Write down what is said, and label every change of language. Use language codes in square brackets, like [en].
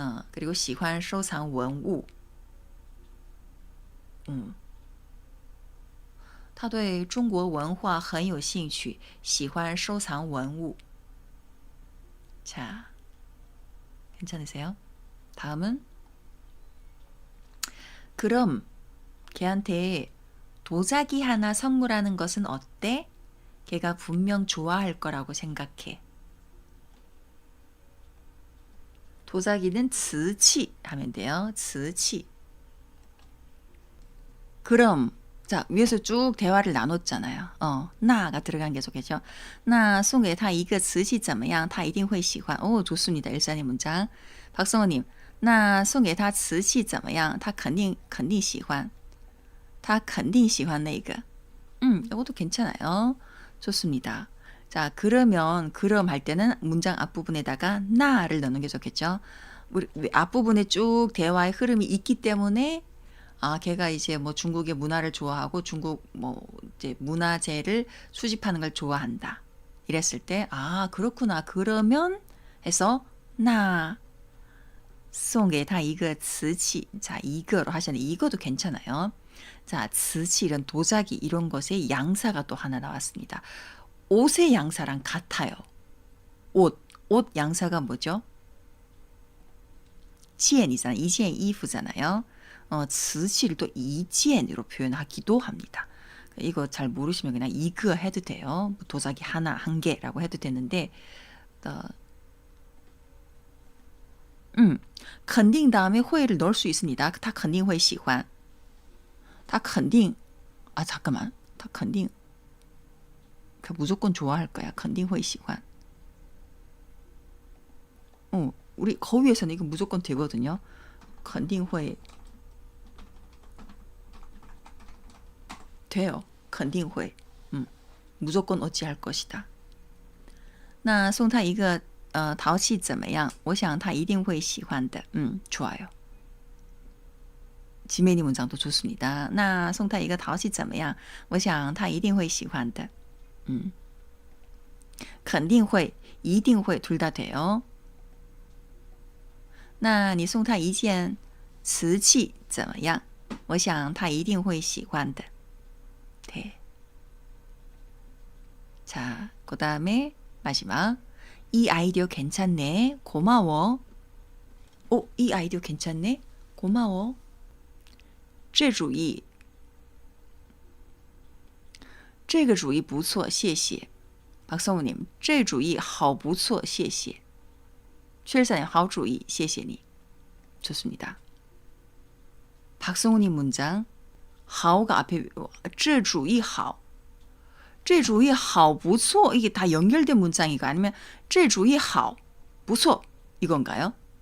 [zh] 그리고 喜欢收藏文物 他对中国文化很有兴趣 喜欢收藏文物 [ko] 자, 괜찮으세요? 다음은 그럼 걔한테 도자기 하나 선물하는 것은 어때? 걔가 분명 좋아할 거라고 생각해. 도자기는 瓷器 하면 돼요. 瓷器. 그럼 자, 위에서 쭉 대화를 나눴잖아요. 나가 들어간 게 좋겠죠. [zh] 那送给他一个瓷器怎么样他一定会喜欢. [ko] 오, 좋습니다. 일산의 문장. [zh] 박성호님, 那送给他瓷器怎么样他肯定喜欢. 他肯定喜欢那个. [ko] 이것도 괜찮아요. 좋습니다. 자, 그러면 그럼 할 때는 문장 앞부분에다가 나를 넣는 게 좋겠죠. 우리 앞부분에 쭉 대화의 흐름이 있기 때문에 걔가 이제 뭐 중국의 문화를 좋아하고 중국 뭐 이제 문화재를 수집하는 걸 좋아한다. 이랬을 때 그렇구나. 그러면 해서 [zh] 나送给他一个瓷器. [ko] 자, 이거로 하셨는데 이것도 괜찮아요. 자, 瓷器 이런 도자기 이런 것의 양사가 또 하나 나왔습니다. 옷의 양사랑 같아요. 옷 양사가 뭐죠? 件이잖아요. 一件衣服잖아요. 瓷器를 또 一件으로 표현하기도 합니다. 이거 잘 모르시면 그냥 이거 해도 돼요. 도자기 하나, 한 개라고 해도 되는데 肯定 다음에 会를 넣을 수 있습니다. [zh] 他肯定会喜欢.他肯定 [ko] 잠깐만. 他肯定 무조건 좋아할 거야. [zh] 肯定会喜欢. [ko] 우리 거위에서는 이거 무조건 되거든요. 肯定会 돼요. 肯定会 무조건 어찌할 것이다. [zh] 那送他一个陶器怎么样我想他一定会喜欢的. [ko] 좋아요. 지메니 문장도 좋습니다. [zh] 那送他一个陶器怎么样我想他一定会喜欢的. [ko] 肯定会一定会 둘 다 돼요. [zh] 那你送他一件瓷器怎么样我想他一定会喜欢的. [ko] 네. 자, 그 다음에 마지막. 이 아이디어 괜찮네. 고마워. 이 아이디어 괜찮네. 고마워. [zh] 这主意这个主意不错谢谢. 박성우님, 这主意好不错,谢谢.최일사님, 好主意,谢谢你. [ko] 좋습니다. 박성우님 문장, 好가 앞에 [zh] 这主意好. 这主意好不错 [ko] 이게 다 연결된 문장이고 아니면 这主意好不错 이건가요?